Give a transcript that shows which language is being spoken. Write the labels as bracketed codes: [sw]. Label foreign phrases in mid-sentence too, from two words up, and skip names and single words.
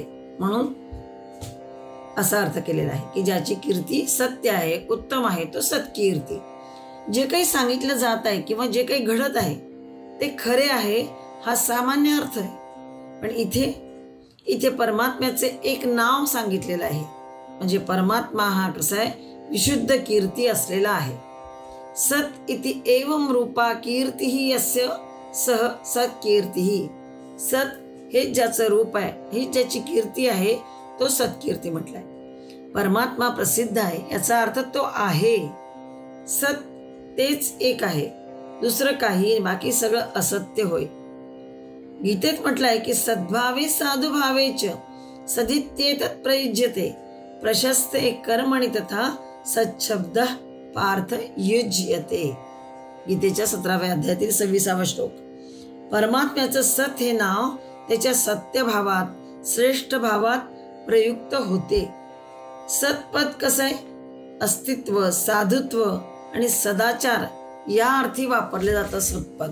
[mr] म्हणून असा अर्थ केलेला आहे की ज्याची कीर्ती सत्य आहे, उत्तम आहे, तो सत्कीर्ती. जे काही सांगितलं जात आहे किंवा जे काही घडत आहे ते खरे आहे हा सामान्य अर्थ आहे. पण इथे परमात्म्याचे एक नाव सांगितलेलं आहे. म्हणजे परमात्मा हा कसा आहे, विशुद्ध कीर्ती असलेला आहे. [sa] सत इति एवं रूपा कीर्ती यस्य सह सत्कीर्ती. [mr] सत हे ज्याचं रूप आहे, ही ज्याची कीर्ती आहे तो सत्कीर्ती म्हटलाय. परमात्मा प्रसिद्ध आहे याचा अर्थ तो आहे. सत तेच एक आहे, दुसरं काही, बाकी सगळं असत्य होय. गीतेत म्हटलंय की [sa] सद्भावे साधुभावेच सदित्येतत् प्रयुज्यते प्रशस्ते कर्मणि तथा सच्छब्द पार्थ युज्यते. [mr] गीतेच्या 17व्या अध्यायातील 26वा श्लोक. परमात्म्याचं सत हे नाव त्याच्या सत्य भावात, श्रेष्ठ भावात प्रयुक्त होते. सत्पद कसं आहे, अस्तित्व, साधुत्व आणि सदाचार या अर्थी वापरले जातं सत्पद.